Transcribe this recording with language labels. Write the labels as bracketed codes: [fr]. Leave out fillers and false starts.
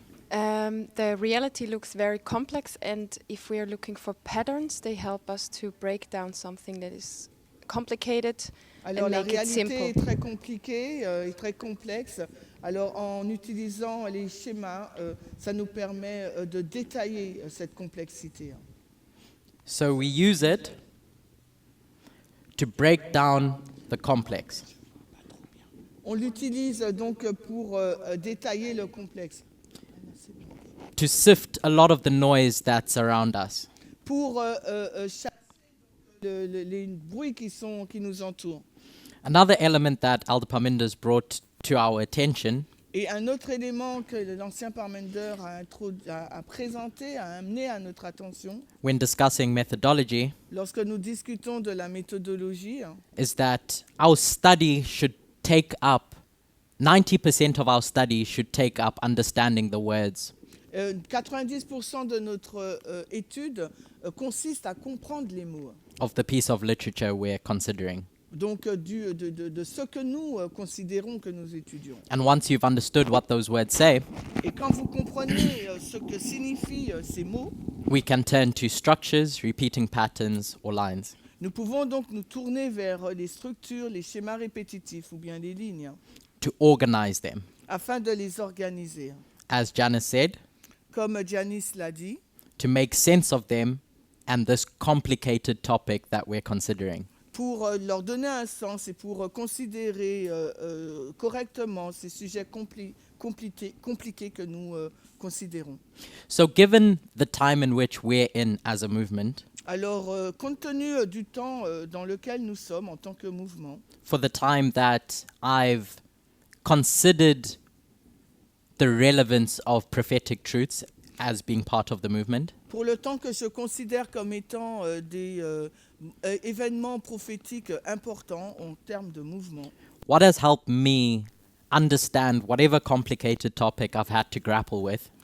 [en] The reality looks very complex, and if we are looking for patterns, they help us to break down something that is complicated [fr] Alors [en] and [fr] la [en] make it [fr] réalité [en] simple. [fr] est très compliquée et très complexe. Alors en utilisant les schémas, ça nous permet de détailler cette complexité. [en] So we use it to break down the complex. [fr] On l'utilise donc pour détailler le complexe, [en] To sift a lot of the noise that's around us. [fr] pour chasser les bruits qui nous entourent. [en] Another element that Elder Parminder's brought to our attention [fr] Et un autre élément que l'ancien Parmender a présenté, a amené à notre attention, [en] when discussing methodology [fr] lorsque nous discutons de la méthodologie, [en] is that our study should take up 90% of our study should take up understanding the words. [fr] 90% de notre étude consiste à comprendre les mots. [en] Of the piece of literature we're considering. [fr] Donc de ce que nous considérons que nous étudions. [en] And once you've understood what those words say, [fr] Et quand vous comprenez ce que signifient ces mots, [en] we can turn to structures, repeating patterns, or lines. [fr] nous pouvons donc nous tourner vers les structures, les schémas répétitifs ou bien les lignes, [en] To organize them. [fr] afin de les organiser. [en] As Janice said, [fr] Comme Janice l'a dit, [en] to make sense of them and this complicated topic that we're considering. [fr] pour leur donner un sens et pour considérer correctement ces sujets compliqués que nous considérons. [en] So given the time in which we're in as a movement, [fr] Alors, compte tenu du temps dans lequel nous sommes en tant que mouvement, [en] for the time that I've considered the relevance of prophetic truths as being part of the movement, [fr] pour le temps que je considère comme étant des événements prophétiques importants en termes de mouvement, [en] what has helped me understand whatever complicated topic I've had to grapple with